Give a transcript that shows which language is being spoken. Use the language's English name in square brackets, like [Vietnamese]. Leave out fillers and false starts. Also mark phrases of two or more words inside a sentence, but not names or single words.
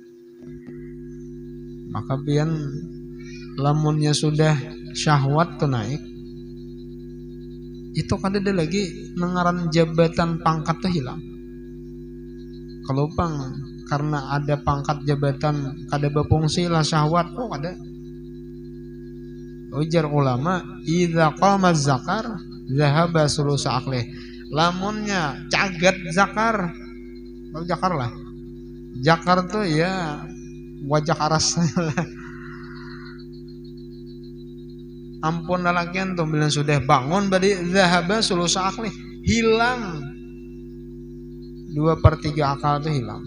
[Banjar] Maka pian lamunnya sudah syahwat tuh naik, itu kan ada lagi nengaran jabatan pangkat tuh hilang. Kalau karena ada pangkat jabatan kada berfungsi lah syahwat, oh ada. Ujar ulama, [Arabic] إذا قام ذكر ذهب ثلثا عقله. [Banjar] Lamunnya cagat zakar, tahu zakar lah. Zakar tuh ya wajah aras. Ampun lalakian tuh bila sudah bangun badi [Arabic] ذهب ثلثا عقله, [Banjar] hilang 2/3 akal tuh hilang.